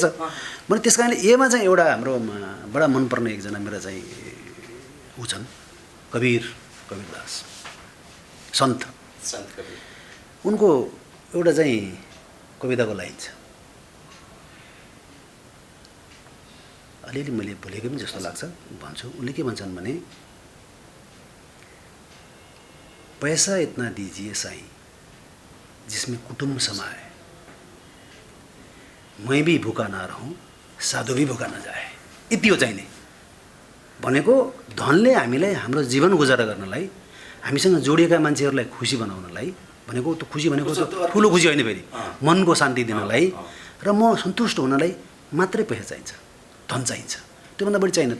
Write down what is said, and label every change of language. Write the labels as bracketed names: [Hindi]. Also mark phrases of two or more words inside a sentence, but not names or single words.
[Nepali] मैले त्यस कारणले यसमा चाहिँ एउटा हाम्रो बडा मनपर्ने एकजना मेरो चाहिँ ऊ छन्, कबीरदास सन्त कबीर। उनको एउटा चाहिँ कविताको लाइन छ, अलिअलि मैले भुलेको पनि जस्तो लाग्छ, भन्छु। उनले के भन्छन् भने, [Hindi] पैसा इतना दीजिए साईं जिसमें कुटुम्ब समाए, मैं भी भूखा ना रहूं, साधु भी भूखा ना जाए। [Nepali] यति हो चाहिने भनेको, धनले हामीलाई हाम्रो जीवन गुजारा गर्नलाई, हामीसँग जोडिएका मान्छेहरूलाई खुसी बनाउनलाई भनेको, त्यो खुसी भनेको ठुलो खुसी होइन, फेरि मनको शान्ति दिनलाई र म सन्तुष्ट हुनलाई मात्रै पैसा चाहिन्छ, धन चाहिन्छ, त्योभन्दा बढी चाहिन्न।